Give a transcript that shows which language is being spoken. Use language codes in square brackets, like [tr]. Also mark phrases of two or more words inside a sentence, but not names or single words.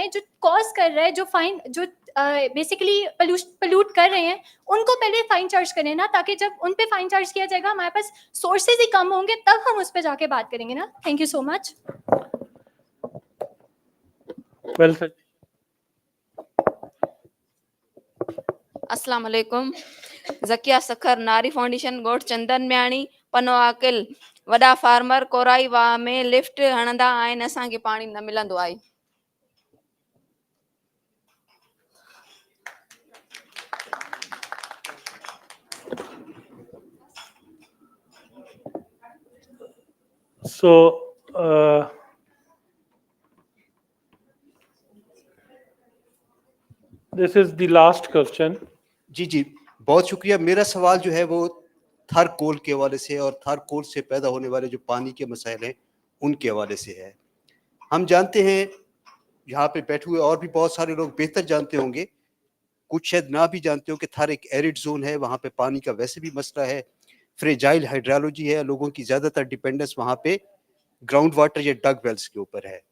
[ur] جو کاز کر رہا ہے, جو فائن, جو [en] basically pollute [ur] کر رہے ہیں, ان کو پہلے [en] fine charge [ur] کریں نا, تاکہ جب ان پہ [en] fine charge [ur] کیا جائے گا ہمارے پاس سورسز ہی کم ہوں گے, تب ہم اس پہ جا کے بات کریں گے نا. [en] thank you so much. well sir. [ar] السلام علیکم. [ur] ذکیہ سکھر, ناری فاؤنڈیشن, [sd] ॻोठ चंदन मियाणी, पनो आकिल. वॾा फार्मर कोराई वाह में लिफ्ट हणंदा आहिनि, असांखे पाणी न मिलंदो आहे. [en] So this is the last question. [ur] جی بہت شکریہ. میرا سوال جو ہے وہ تھر کول کے حوالے سے اور تھر کول سے پیدا ہونے والے جو پانی کے مسائل ہیں ان کے حوالے سے ہے. ہم جانتے ہیں, یہاں پہ بیٹھے ہوئے اور بھی بہت سارے لوگ بہتر جانتے ہوں گے, کچھ شاید نہ بھی جانتے ہو کہ تھر ایک [en] arid zone [ur] ہے, وہاں پہ پانی کا ویسے بھی مسئلہ ہے, [en] fragile hydrology [ur] ہے, لوگوں کی زیادہ تر ڈیپینڈنس وہاں پہ [en] ground water [ur] یا [en] dug wells [ur] کے اوپر ہے.